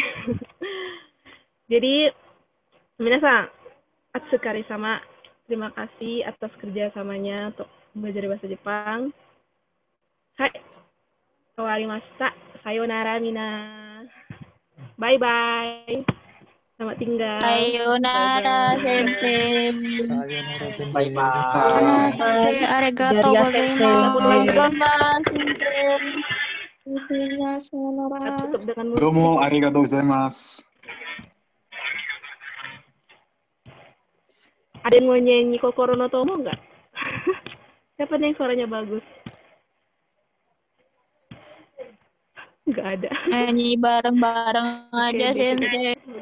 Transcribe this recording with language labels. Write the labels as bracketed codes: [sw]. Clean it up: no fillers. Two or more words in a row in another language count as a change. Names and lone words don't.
[id] Jadi, minasan, [ja] あつかりさま. [id] Terima kasih atas kerjasamanya untuk belajar bahasa Jepang. [ja] Hai, owarimashita. さようなら皆. Bye-bye. [id] Selamat tinggal. [ja] さようなら、先生. さようなら先生. さようなら、先生。ありがとうございます. [id] Tutup dengan musik. [ja] どうもありがとうございます. [id] Ada yang mau nyanyi Kokoro no Tomo nggak? Siapa nih yang suaranya bagus? Nggak ada. Nyanyi bareng-bareng aja, Oke, sensei.